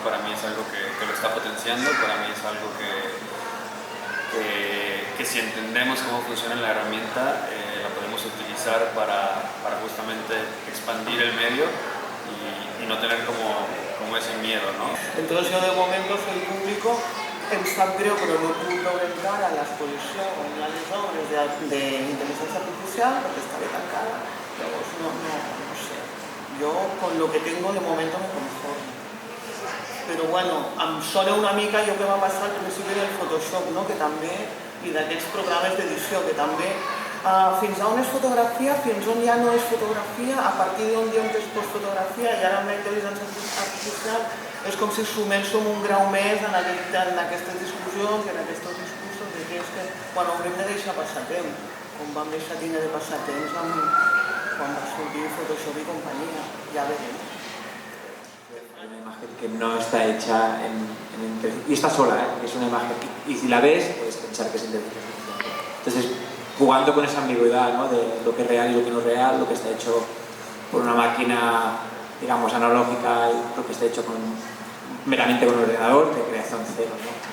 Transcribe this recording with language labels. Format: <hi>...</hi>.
<es>Para mí es algo que lo está potenciando, para mí es algo que si entendemos cómo funciona la herramienta, la podemos utilizar para justamente expandir el medio y no tener como ese miedo, ¿no? Entonces yo de momento soy público,</es> <ca>em sap greu però no he pogut veure encara l'exposició on hi ha les obres d'intel·ligència artificial perquè està bé tancada, llavors no sé.</ca> <es>Yo con lo que tengo de momento me conformo.</es> <ca>Però bueno, em sona una mica allò que va passar al principi del Photoshop, no? Que també, i d'aquests programes d'edició, que també fins on és fotografia, fins on ja no és fotografia, a partir d'on diuen que és postfotografia, i ara amb la intel·ligència artificial és com si sumés un grau més en aquestes discussions i en aquests discursos de que és que, bueno, haurem de deixar passar temps, com vam deixar de passar temps amb</ca> <es>cuando surgir Photoshop y compañía, ya veremos. Hay una imagen que no está hecha y está sola, es una imagen, y si la ves puedes pensar que es inteligencia artificial. Entonces, jugando con esa ambigüedad, ¿no?, de lo que es real y lo que no es real, lo que está hecho por una máquina, digamos, analógica y lo que está hecho meramente con un ordenador, de creación cero, ¿no?</es>